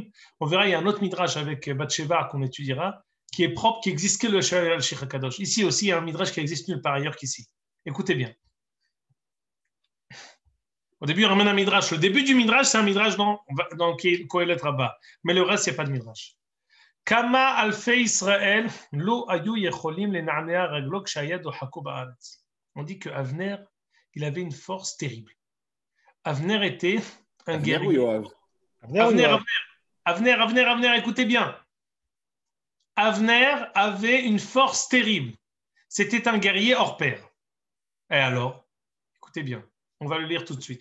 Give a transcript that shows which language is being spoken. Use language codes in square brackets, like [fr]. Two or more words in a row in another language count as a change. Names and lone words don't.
[fr] On verra, il y a un autre midrash avec Bathsheba qu'on étudiera, qui est propre, qui existe que le Al-Shir HaKadosh. Ici aussi, il y a un midrash qui existe nulle part ailleurs qu'ici. Écoutez bien. Au début, il ramène un midrash. Le début du midrash, c'est un midrash dans Kohelet Rabbah. Mais le reste, il n'y a pas de midrash. [he] כמה אלפי ישראל, לא היו יכולים לנענע רגלו כשיד אוחקו בארץ. [fr] On dit que Avner, il avait une force terrible. Avner était un guerrier. Avner, écoutez bien. Avner avait une force terrible. C'était un guerrier hors pair. Et alors, écoutez bien, on va le lire tout de suite.